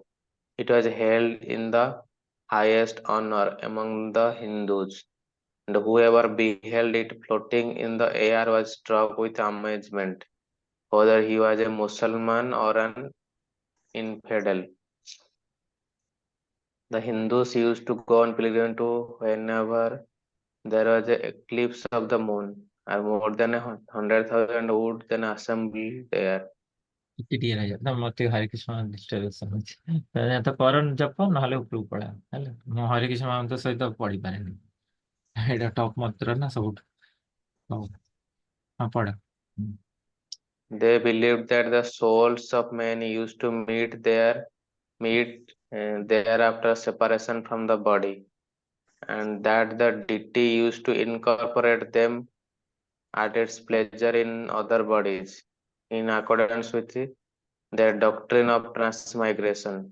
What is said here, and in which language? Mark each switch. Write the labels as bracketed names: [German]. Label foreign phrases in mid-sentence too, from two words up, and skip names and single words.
[English] It was held in the highest honor among the Hindus, and whoever beheld it floating in the air was struck with amazement, whether he was a Mussulman or an infidel. The Hindus used to go on pilgrimage to whenever there was an eclipse of the moon, and more than 100,000 would then assemble there. [Odia] ଟିକେ ରହିଯା ତ ମତେ ହରେ କୃଷ୍ଣ ଡିଷ୍ଟର୍ବାନ୍ସ ହଉଛି ତ କରନ ଜପ ନହେଲେ ଉପରକୁ ପଳା ହେଲା ମୁଁ ହରେ କୃଷ୍ଣ ମାମଙ୍କ ସହିତ ପଢିପାରେନି ଏଇଟା ଟପ୍ ମନ୍ତ୍ର ନା ସବୁଠୁ ହଉ ହଁ ପଢ [English] They believed that the souls of men used to meet there after separation from the body, and that the deity used to incorporate them at its pleasure in other bodies, in accordance with their doctrine of transmigration.